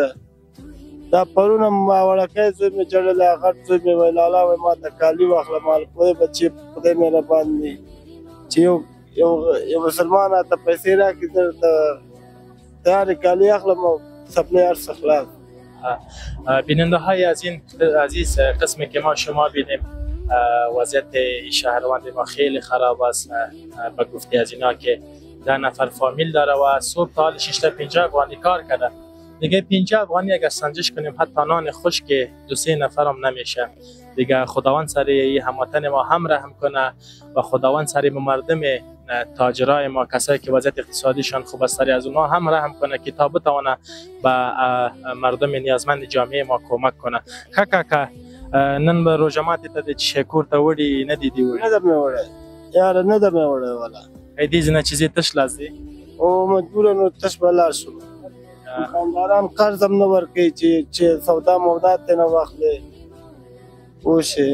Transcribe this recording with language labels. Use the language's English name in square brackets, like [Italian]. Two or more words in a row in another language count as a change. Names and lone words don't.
[Pashto] دا پرون هم وړکی زوی مې جړلی غټ زوی مې ویل لالا وایي ما ته کالي واخله ما پوهې بچې خدای مهربان دی چې یو مسلمان ته پیسې راکړي درته تیارې کالي اخلم او سپلی هر څه خلاص. [Persian] بیننده های عزیز قسمی که ما شما بینیم وضعیت شهروند ما خیلی خراب است. به گفته از اینا که 10 نفر فامیل داره و صبح تا حال 6 تا 50 افغانی کار کرده. دیگه 50 افغانی اگر سنجش کنیم حتی نان خوش که 2-3 نفر هم نمیشه. دیگه خداوند سر هموطن ما هم رحم کنه و خداوند سر مردم تاجرای ما کسایی که وضعیت اقتصادیشان خوب است سر از اونها هم رحم کنه که تا بتونه به مردم نیازمند جامعه ما کمک کنه. [Pashto] کاکا نن به روژه ماتې ته د چی کور ته وړي نه دي وړي؟ نه ده مې وړی یاره نه ده مې وړی والا. دې ځینه چې زه تش لاس دی او مجبوره نو تش به لاړ شو. دوکانداران قرض هم نه ورکوي چې سودا مودا ترې نه واخلې پوه شې.